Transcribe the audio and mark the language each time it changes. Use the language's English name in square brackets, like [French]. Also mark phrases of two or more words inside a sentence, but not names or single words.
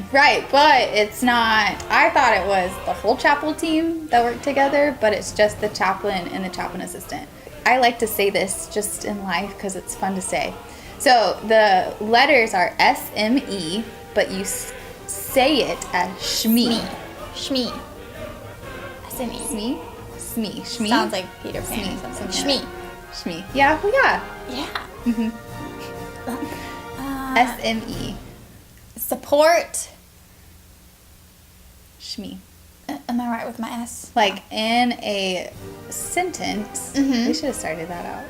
[English] Right, but it's not, I thought it was the whole chaplain team that worked together, but it's just the chaplain and the chaplain assistant. I like to say this just in life because it's fun to say. So the letters are SME, but you say it as SME. Shmee. SME. SME? SME. SME? Sounds like Peter Pan or something. Shmee. SME. Yeah, well, yeah. Yeah. Mm-hmm. SME. Support. SME. Am I right with my S? Like in a sentence, we should have started that out.